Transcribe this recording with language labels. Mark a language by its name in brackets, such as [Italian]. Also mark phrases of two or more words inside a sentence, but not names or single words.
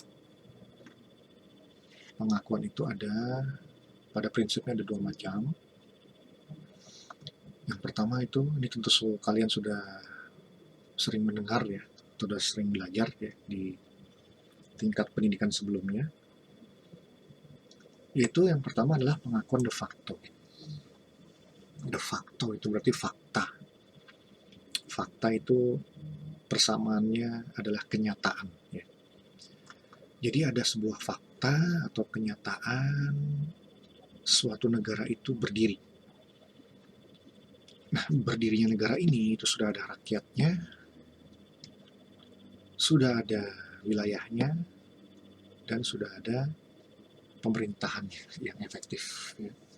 [Indonesian] Pengakuan itu ada, pada prinsipnya ada dua macam. Yang pertama itu, ini tentu kalian sudah sering mendengar ya, atau sudah sering belajar ya di tingkat pendidikan sebelumnya, yaitu yang pertama adalah pengakuan [Latin] de facto. De facto [Indonesian] itu berarti fakta. Fakta itu persamaannya adalah kenyataan ya. Jadi ada sebuah fakta atau kenyataan suatu negara itu berdiri. Nah, berdirinya negara ini itu sudah ada rakyatnya, sudah ada wilayahnya, dan sudah ada pemerintahannya yang efektif ya.